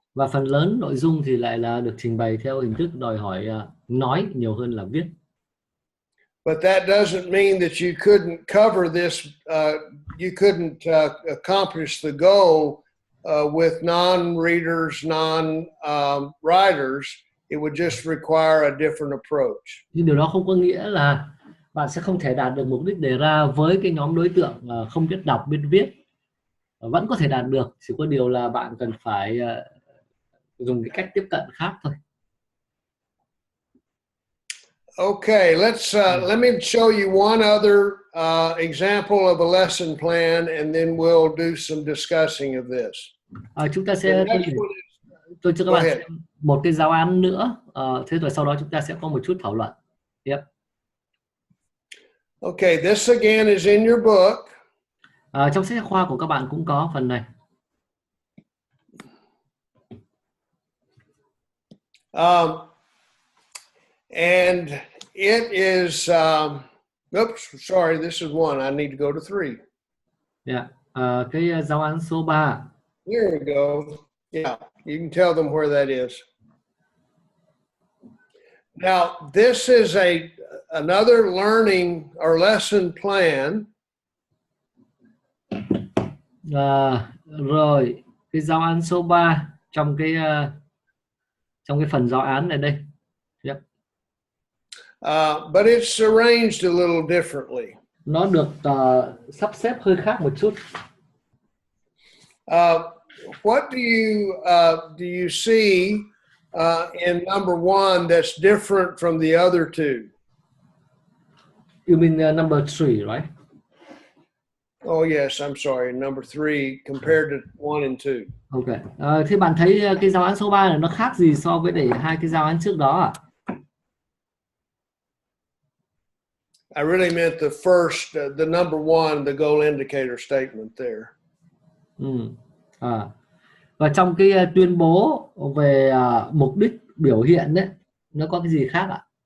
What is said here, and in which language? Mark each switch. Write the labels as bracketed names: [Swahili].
[Vietnamese] Và phần lớn nội dung thì lại là được trình bày theo hình thức đòi hỏi nói nhiều hơn là viết. [English] But that doesn't mean that you couldn't cover this, you couldn't accomplish the goal with non-readers, non-writers. It would just require a different approach. [Vietnamese] Nhưng điều đó không có nghĩa là bạn sẽ không thể đạt được mục đích đề ra với cái nhóm đối tượng không biết đọc biết viết. Vẫn có thể đạt được, chỉ có điều là bạn cần phải dùng cái cách tiếp cận khác thôi. [English] Okay, let me show you one other example of a lesson plan, and then we'll do some discussing of this. [Vietnamese] Chúng ta sẽ tôi cho các bạn xem một cái giáo án nữa, thế rồi sau đó chúng ta sẽ có một chút thảo luận. [English] Yep. Okay, this again is in your book. [Vietnamese] Trong sách giáo khoa của các bạn cũng có phần này. [English] And it is, oops, sorry, this is one. I need to go to 3. [Vietnamese] Yeah, cái giáo án số 3. [English] There we go. Yeah, you can tell them where that is. Now, this is another learning or lesson plan. [Vietnamese] Rồi, cái giáo án số 3 trong cái phần giáo án này đây. [English] Yep. But it's arranged a little differently. Nó được sắp xếp hơi khác một chút. What do you see in number 1 that's different from the other 2? You mean number 3, right? Oh yes, I'm sorry, number 3 compared to 1 and 2. Okay. [Vietnamese] Thế bạn thấy cái giáo án số 3 này nó khác gì so với để hai cái giáo án trước đó à? [English] I really meant the first, the number 1, the goal indicator statement there. [Vietnamese] Và trong cái tuyên bố về mục đích biểu hiện đấy, nó có cái gì khác ạ?